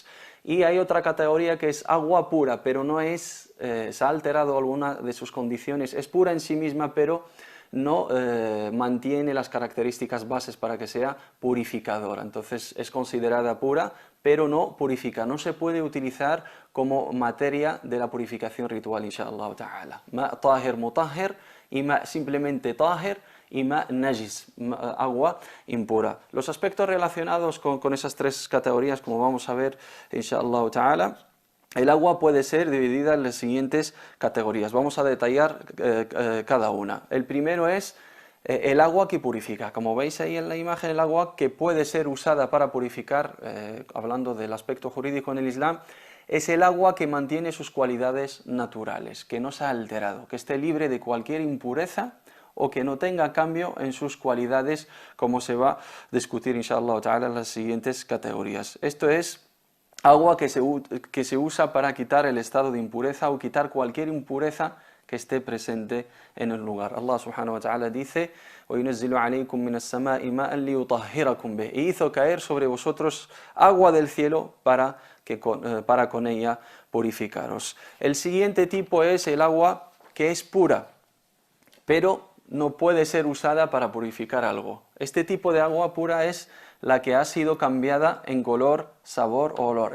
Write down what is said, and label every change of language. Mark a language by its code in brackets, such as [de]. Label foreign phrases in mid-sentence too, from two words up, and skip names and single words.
[es] Y hay otra categoría que es agua pura, pero no es, se ha alterado alguna de sus condiciones, es pura en sí misma, pero no mantiene las características bases para que sea purificadora. Entonces es considerada pura, pero no purifica, no se puede utilizar como materia de la purificación ritual, [ar] إن شاء الله تعالى. ماء طاهر مطهر, [es] y ma simplemente tahir, y [ar] ماء نجس, [es] agua impura. Los aspectos relacionados con esas tres categorías, como vamos a ver [ar] إن شاء الله تعالى, [es] el agua puede ser dividida en las siguientes categorías. Vamos a detallar cada una. El primero es el agua que purifica. Como veis ahí en la imagen, el agua que puede ser usada para purificar, hablando del aspecto jurídico en el Islam, es el agua que mantiene sus cualidades naturales, que no se ha alterado, que esté libre de cualquier impureza o que no tenga cambio en sus cualidades, como se va a discutir [ar] إن شاء الله تعالى [es] en las siguientes categorías. Esto es agua que se usa para quitar el estado de impureza o quitar cualquier impureza que esté presente en el lugar. [ar] الله سبحانه وتعالى dice: وَيُنَزِّلُ عَلَيْكُم مِّنَ السَّمَاءِ مَاءً لِيُطَهِّرَكُم بِهِ. [es] Y hizo caer sobre vosotros agua del cielo para con ella purificaros. El siguiente tipo es el agua que es pura, pero no puede ser usada para purificar algo. Este tipo de agua pura es la que ha sido cambiada en color, sabor o olor.